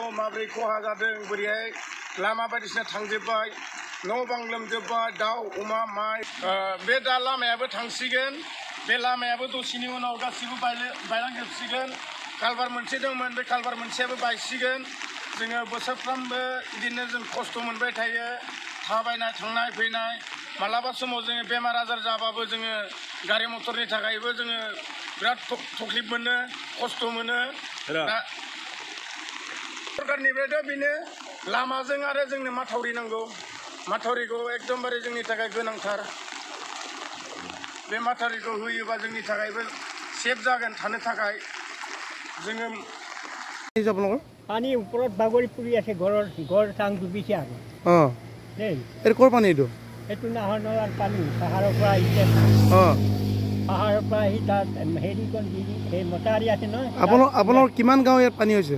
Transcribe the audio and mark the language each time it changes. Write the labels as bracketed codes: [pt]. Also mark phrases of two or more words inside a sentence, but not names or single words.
[brx] माबोरै खहा जादों बोरैहाय लामा बायदिसिना थांजोब्बाय न' बां लोमजोब्बाय दाउ अमा माइ बे दा लामायाबो थांसिगोन बे लामायाबो दसेनि उनाव गासिबो बायलांजोबसिगोन कालभार मोनसे दंमोन बे कालभार मोनसेयाबो बायसिगोन जोङो बोसोरफ्रामबो बिदिनो जों खस्थ' मोनबाय थायो थाबायनाय थांनाय फैनाय मालाबा समाव जोङो बेमार आजार जाबाबो जोङो गारि मटरनि थाखायबो जोङो बिराद तकलिफ मोनो खस्थ' मोनो दा सरकारनिफ्रायथ' बेनो लामाजों आरो जोंनो माथावरि नांगौ माथावरिखौ एकदमबारे जोंनि थाखाय गोनांथार बे माथावरिखौ होयोबा जोंनि थाखायबो सेफ जागोन थानो थाखाय जोङो [as] পানী ওপৰত বাগৰি পৰি আছে ঘৰ চাং ডুবিছে আৰু দেই এর কোর পানি এইটো এইটো নাহৰ নলাৰ পানী পাহাৰৰ পৰা আহিছে পাহাৰৰ পৰা আহি তাত হেৰিখন সেই মটাৰী আছে নহয় আপোনাৰ কিমান গাঁও ইয়াত পানী হৈছে